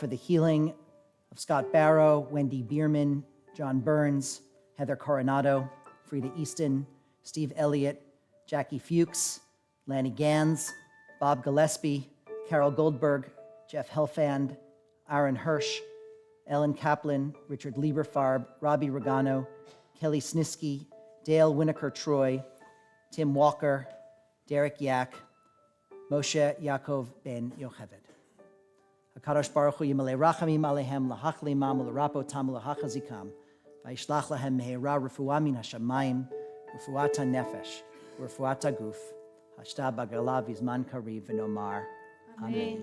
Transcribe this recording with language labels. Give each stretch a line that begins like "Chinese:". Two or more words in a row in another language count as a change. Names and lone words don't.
English: the healing of Scott Barrow, Wendy Bierman, John Burns, Heather Coronado, Frida Easton, Steve Elliott, Jackie Fuchs, Lanny Gans, Bob Gillespie, Carol Goldberg, Jeff Helfand, Aaron Hirsch, Ellen Kaplan, Richard Lieberfarb, Robbie Regano, Kelly Snisky, Dale Winokur Troy, Tim Walker, Derek Yak, Moshe Yaakov ben Yocheved.
Hebrew: הקדוש ברוך הוא ימלא רחמים עליהם להחלימם ולרפאותם ולהחזיקם וישלח להם מהרה רפואה מן השמים רפואת הנפש רפואת הגוף השתא בעגלא ובזמן קריב ונאמר אמן.